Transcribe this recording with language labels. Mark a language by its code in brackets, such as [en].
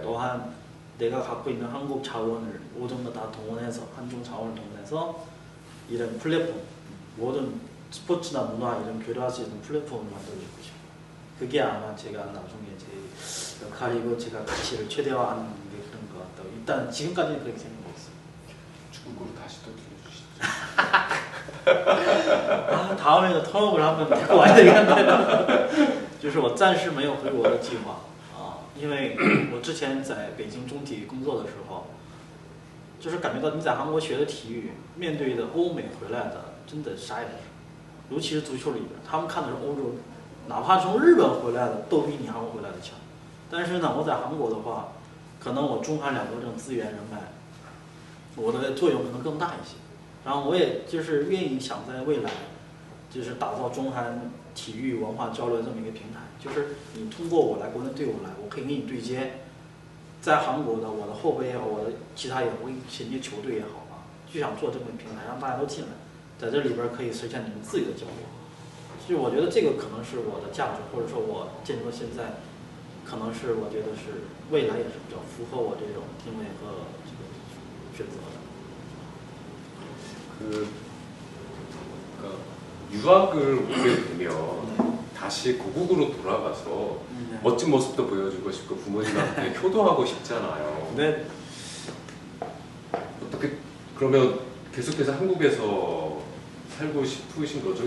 [ko] 또한 내가 갖고 있는 한국 자원을 모든 거 다 동원해서 한중 자원을 동원해서 이런 플랫폼 모든 스포츠나 문화 이런 교류할 수 있는 플랫폼을 만들어주고 싶어요. 그게 아마 제가 나중에 제 역할이고 제가 가치를 최대화하는 게 그런 것 같다고 일단 지금까지는 그렇게 생각하고 있어요. 중국어로 다시 또 들려주시죠. 아, 다음에는 통역을 한번 데리고 와야 되겠는데 [zh] 就是我暂时没有回国的计划啊，因为我之前在北京中体育工作的时候，就是感觉到你在韩国学的体育，面对的欧美回来的真的啥也不是，尤其是足球里边，他们看的是欧洲，哪怕从日本回来的都比你韩国回来的强。但是呢，我在韩国的话，可能我中韩两国这种资源人脉，我的作用可能更大一些。然后我也就是愿意想在未来，就是打造中韩体育文化交流这么一个平台，就是你通过我来国内队伍来，我可以跟你对接，在韩国的我的后辈也好，我的其他也好，我一些球队也好啊，就想做这么一个平台，让大家都进来，在这里边可以实现你们自己的交流。所以我觉得这个可能是我的价值，或者说我建筑现在，可能是我觉得是未来也是比较符合我这种定位和这个选择的。 [ko] 그러니까 유학을 오게 되면 다시 고국으로 돌아가서 멋진 모습도 보여주고 싶고 부모님한테 효도하고 싶잖아요. 네. 어떻게 그러면 계속해서 한국에서 살고 싶으신 거죠?